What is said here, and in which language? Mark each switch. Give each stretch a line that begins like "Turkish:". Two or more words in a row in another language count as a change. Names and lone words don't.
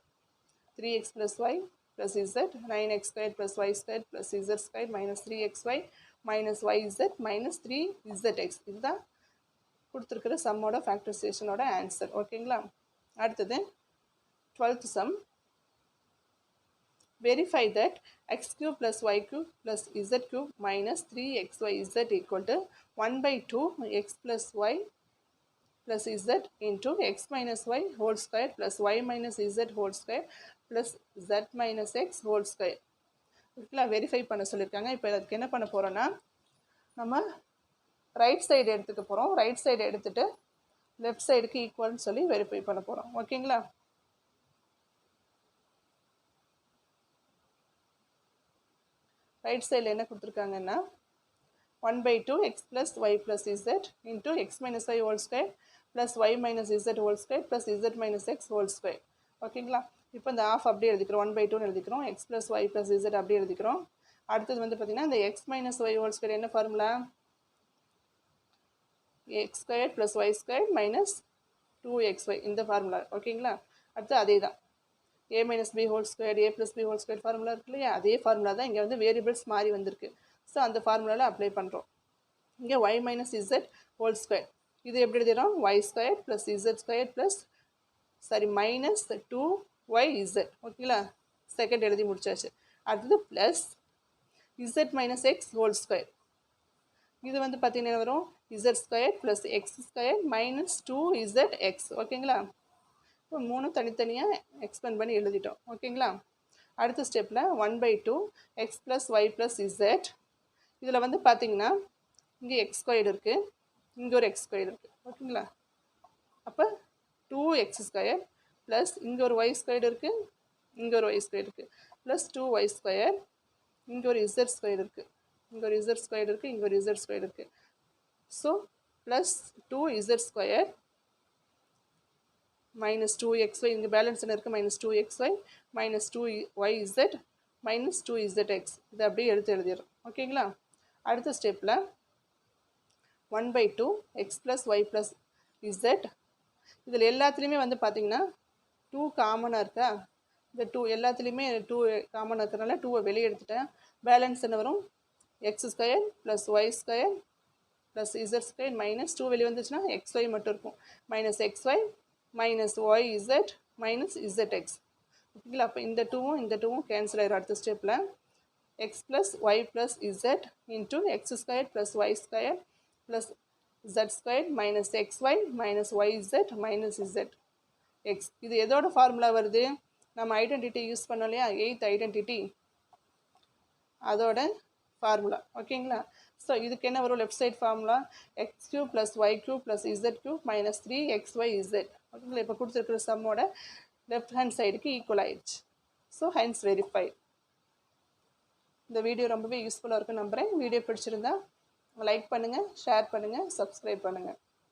English: 3x + y + z 9x² + y² + z² minus 3xy minus yz minus 3zx.
Tamil: இதுதான் கொடுத்துருக்கிற சம்மோட ஃபேக்டரைசேஷனோட ஆன்சர் ஓகேங்களா.
English: அடுத்தது 12th sum. Verify that x³ + y³ + z³ minus 3xyz equal to 1/2 x plus y plus z into x minus y whole square plus y minus z whole square plus z minus x whole square.
Tamil: இதுக்கெல்லாம் வெரிஃபை பண்ண சொல்லியிருக்காங்க. இப்போ அதுக்கு என்ன பண்ண போகிறோன்னா, நம்ம
English: right side
Tamil: எடுத்துக்க போகிறோம்.
English: right side
Tamil: எடுத்துகிட்டு லெஃப்ட் சைடுக்கு ஈக்குவல்னு சொல்லி வெரிஃபை பண்ண போகிறோம் ஓகேங்களா.
English: ரைட் சைடில்
Tamil: என்ன கொடுத்துருக்காங்கன்னா
English: 1/2 x plus y plus z into x minus y whole square plus y minus z whole square plus z minus x whole square ஓகேங்களா.
Tamil: இப்போ இந்த ஆஃப் அப்படியே எழுதிக்கிறோம், 1/2 எழுதிக்கிறோம்.
English: x plus y plus z
Tamil: அப்படியே எழுதிக்கிறோம். அடுத்தது வந்து பார்த்திங்கன்னா இந்த
English: x minus y whole square என்ன ஃபார்முலா, x² + y² minus 2xy இந்த ஃபார்முலா ஓகேங்களா.
Tamil: அடுத்து அதே தான்
English: a minus b whole square
Tamil: a plus b whole square ஃபார்முலா இருக்கு இல்லையா, அதே ஃபார்முலா தான் இங்கே வந்து வேரியபிள்ஸ் மாறி வந்திருக்கு. ஸோ அந்த ஃபார்முலாவில் அப்ளை பண்ணுறோம். இங்கே y minus z whole square இது எப்படி எழுதிடும்,
English: y² + z² ப்ளஸ் minus 2yz ஓகேங்களா.
Tamil: செகண்ட் எழுதி முடிச்சாச்சு. அடுத்தது ப்ளஸ் z minus x whole square.
English: இது வந்து பார்த்தீங்கன்னா வரும் z² + x² minus 2zx ஓகேங்களா.
Tamil: இப்போ 3 தனித்தனியாக எக்ஸ்பெண்ட் பண்ணி எழுதிட்டோம் ஓகேங்களா.
English: அடுத்த ஸ்டெப்பில் 1/2 x plus y plus z.
Tamil: இதில் வந்து பார்த்தீங்கன்னா இங்கே x² இருக்குது, இங்கே ஒரு x² இருக்குது ஓகேங்களா. அப்போ 2x² ப்ளஸ் இங்கே ஒரு y² இருக்குது, இங்கே ஒரு y² இருக்குது ப்ளஸ் 2y², இங்கே ஒரு z² இருக்குது, இங்கே ஒரு z² இருக்குது, இங்கே ஒரு z² இருக்குது.
English: ஸோ ப்ளஸ் 2z² minus 2xy
Tamil: இங்கே பேலன்ஸ் என்ன இருக்குது
English: minus 2xy minus 2yz minus 2zx இதை அப்படியே எழுதிடுறோம் ஓகேங்களா.
Tamil: அடுத்த ஸ்டெப்பில் 1/2 x plus y plus z இதில் எல்லாத்துலேயுமே வந்து பார்த்திங்கன்னா 2 காமனாக இருக்கா. இந்த 2 எல்லாத்துலேயுமே 2 காமனாக இருக்கிறதுனால 2வை வெளியே எடுத்துட்டேன்.
English: பேலன்ஸ் என்ன வரும் x² plus y² plus z² minus 2 வெளியே வந்துச்சுன்னா xy மட்டும் இருக்கும். minus xy minus yz minus zx ஓகேங்களா.
Tamil: அப்போ இந்த 2வும் கேன்சல் ஆயிடும். அடுத்த ஸ்டெப்பில்
English: x plus y plus z into x² plus y² plus z² minus xy minus yz minus zx
Tamil: இது எதோட ஃபார்முலா வருது, நம்ம ஐடென்டிட்டி யூஸ் பண்ணோம் இல்லையா 8th ஐடென்டிட்டி அதோட ஃபார்முலா ஓகேங்களா. ஸோ இதுக்கு என்ன வரும் லெஃப்ட் சைட் ஃபார்முலா
English: x³ plus y³ plus z³ minus 3xyz ஓகேங்களா.
Tamil: இப்போ கொடுத்துருக்குற சம்மோட லெஃப்ட் ஹேண்ட் சைடுக்கு ஈக்குவல் ஆயிடுச்சு. ஸோ ஹென்ஸ் வெரிஃபை. இந்த வீடியோ ரொம்பவே யூஸ்ஃபுல்லாக இருக்குன்னு நம்புகிறேன். வீடியோ பிடிச்சிருந்தா லைக் பண்ணுங்கள், ஷேர் பண்ணுங்கள், சப்ஸ்கிரைப் பண்ணுங்கள்.